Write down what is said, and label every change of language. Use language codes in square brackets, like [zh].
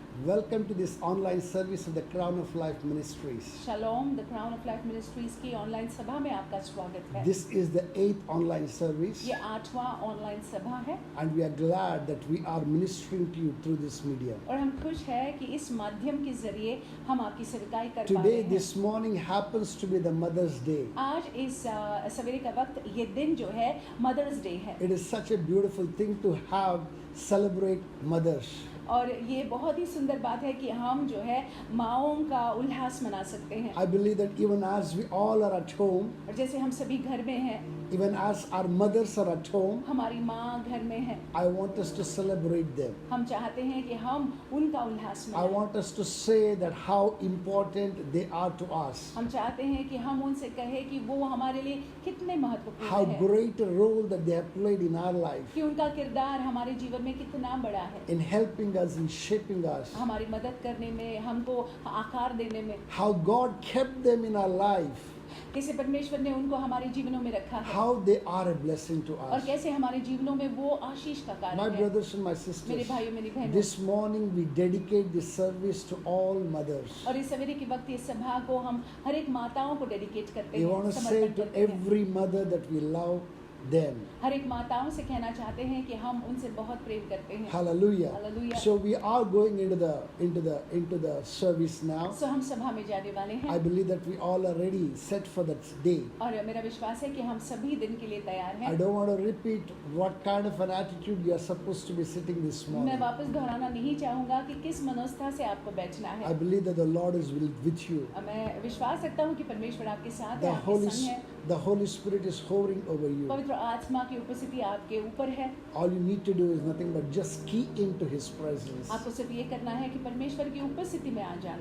[en] Welcome to this online service of the Crown of Life Ministries. [hi] Shalom, the Crown of Life Ministries की online सभा में आपका स्वागत है। [en] This is the 8th online service, [hi] ये 8वां online सभा है [en] and we are glad that we are ministering to you through this medium. [hi] और हम खुश हैं कि इस माध्यम के जरिए हम आपकी सेवकाई कर पा रहे [en] Today, [hi] हैं। [en] this morning happens to be the Mother's Day. [hi] आज इस सवेरे का वक्त ये दिन जो है मदर्स डे है [en] It is such a beautiful thing to have celebrate mothers. [hi] और ये बहुत ही सुंदर बात है कि हम जो है माँओं का उल्लास मना सकते हैं। [en] I believe that even as we all are at home, [hi] और जैसे हम सभी घर में हैं, [en] even as our mothers are at home, [hi] हमारी माँ घर में है, [en] I want us to celebrate them. [hi] हम चाहते हैं कि हम उनका उल्लास [en] I [hi] मनाएं। [en] want us to say that how important they are to us. [hi] हम चाहते हैं कि हम उनसे कहें कि वो हमारे लिए कितने [en] How [hi] महत्वपूर्ण हैं, [en] great a role that they have played in our life, [hi] कि उनका किरदार हमारे जीवन में कितना बड़ा है, [en] in helping us, in shaping us. [hi] हमारी मदद करने में, हमको आकार देने में, [en] How God kept them in our life, [hi] कैसे परमेश्वर ने उनको हमारे जीवनों में रखा है [en] how they are a blessing to [hi] और [en] us. [hi] कैसे हमारे जीवनों में वो आशीष का [en] My [hi] कारण है। [en] brothers and my [hi] मेरे [en] sisters, [hi] भाइयों मेरी बहनों, [en] this morning we dedicate this service to all mothers. [hi] और इस सवेरे के वक्त इस सभा को हम हर एक माताओं को डेडिकेट करते [en] We [hi] हैं, [en] want to say [hi] समर्पण [en] to [hi] करते हैं। [en] every mother that we love them. [hi] हर एक माताओं से कहना चाहते हैं कि हम उनसे बहुत प्रेम करते हैं। [en] Hallelujah. Hallelujah. So we are going into the service now. [hi] सो हम सभा में जाने वाले [en] I [hi] हैं [en] believe that we all are ready, set for that day. [hi] और मेरा विश्वास है कि हम सभी दिन के लिए तैयार [en] I [hi] हैं। [en] don't want to repeat what kind of an attitude you are supposed to be sitting this [hi] मैं [en] morning. [hi] वापस दोहराना नहीं चाहूँगा कि किस मनोस्था से आपको बैठना [en] I [hi] है। [en] believe that the Lord is with you. [hi] मैं विश्वास रखता हूँ कि परमेश्वर आपके साथ है, [en] The [hi] आपके संग है। [en] Holy Spirit is hovering over you. [hi] पवित्र आत्मा की उपस्थिति आपके ऊपर है। [en] All you need to do is nothing but just key into His presence [hi] आपको सिर्फ ये करना है कि परमेश्वर की उपस्थिति में आ जाना